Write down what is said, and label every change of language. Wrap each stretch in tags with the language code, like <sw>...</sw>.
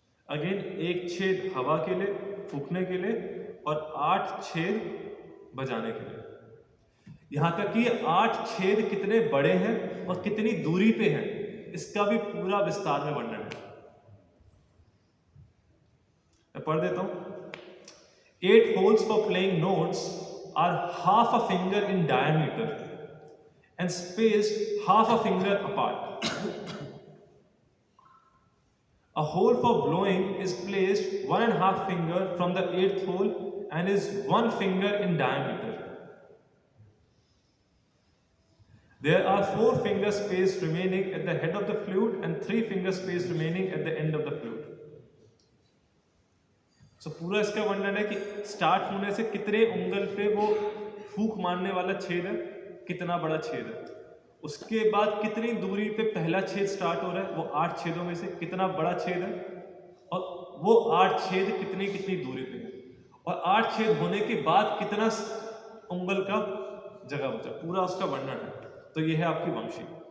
<hi>Again 1 छेद हवा के लिए, फूकने के लिए, और 8 छेद बजाने के लिए। यहां तक कि 8 छेद कितने बड़े हैं और कितनी दूरी पे हैं, इसका भी पूरा विस्तार में वर्णन है। मैं पढ़ देता हूं।</hi> <en>8 holes for playing notes are half a finger in diameter and spaced half a finger apart. A hole for blowing is placed 1.5 finger from the 8th hole and is 1 finger in diameter. There are 4 finger space remaining at the head of the flute and 3 finger space remaining at the end of the flute.</en> <hi>So पूरा इसका वर्णन है कि start होने से कितने उंगल पे वो फूक मारने वाला छेद है, कितना बड़ा छेद है, उसके बाद कितनी दूरी पे पहला छेद स्टार्ट हो रहा है, वो 8 छेदों में से कितना बड़ा छेद है, और वो 8 छेद कितनी कितनी दूरी पे है, और 8 छेद होने के बाद कितना उंगल का जगह बचा, पूरा उसका वर्णन है। तो ये है आपकी वंशी।</hi>